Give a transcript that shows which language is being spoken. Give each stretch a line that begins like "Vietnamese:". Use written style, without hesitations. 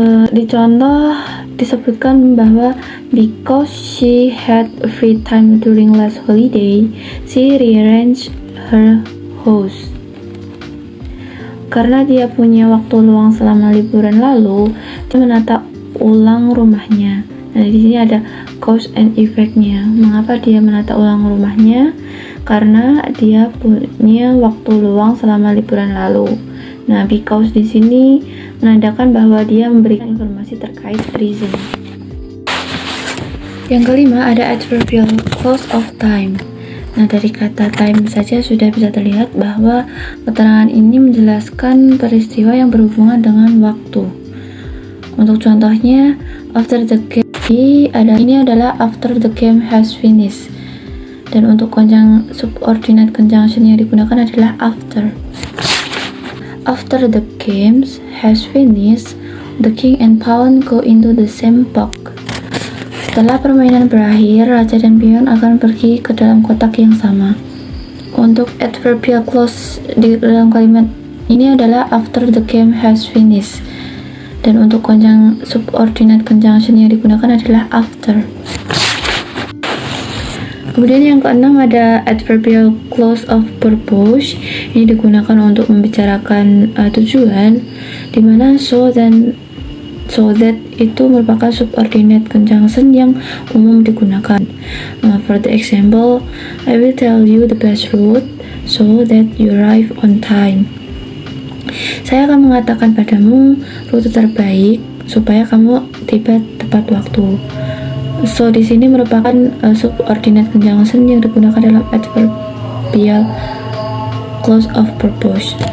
Indonesian: Di contoh disebutkan bahwa
English: because she had free time during last holiday, she rearranged her house.
Indonesian: Karena dia punya waktu luang selama liburan lalu, dia menata ulang rumahnya. Nah, di sini ada
English: cause and effect-
Indonesian: nya. Mengapa dia menata ulang rumahnya? Karena dia punya waktu luang selama liburan lalu. Nah, because di sini menandakan bahwa dia memberikan informasi terkait reason. Yang kelima ada adverbial clause of time. Nah, dari kata time saja sudah bisa terlihat bahwa keterangan ini menjelaskan peristiwa yang berhubungan dengan waktu. Untuk contohnya,
English: after the game,
Indonesian: ini adalah
English: after the game has finished.
Indonesian: Dan untuk subordinate conjunction yang digunakan adalah after.
English: After the games has finished, the king and pawn go into the same box.
Indonesian: Setelah permainan berakhir, raja dan pion akan pergi ke dalam kotak yang sama. Untuk adverbial clause di dalam kalimat ini adalah
English: after the game has finished.
Indonesian: Dan untuk subordinate conjunction yang digunakan adalah after. Kemudian yang keenam ada adverbial clause of purpose. Ini digunakan untuk membicarakan tujuan, dimana so that itu merupakan subordinate conjunction yang umum digunakan.
English: For the example, I will tell you the best route so that you arrive on time.
Indonesian: Saya akan mengatakan padamu rute terbaik supaya kamu tiba tepat waktu. So di sini merupakan subordinate conjunction yang digunakan dalam adverbial clause of purpose.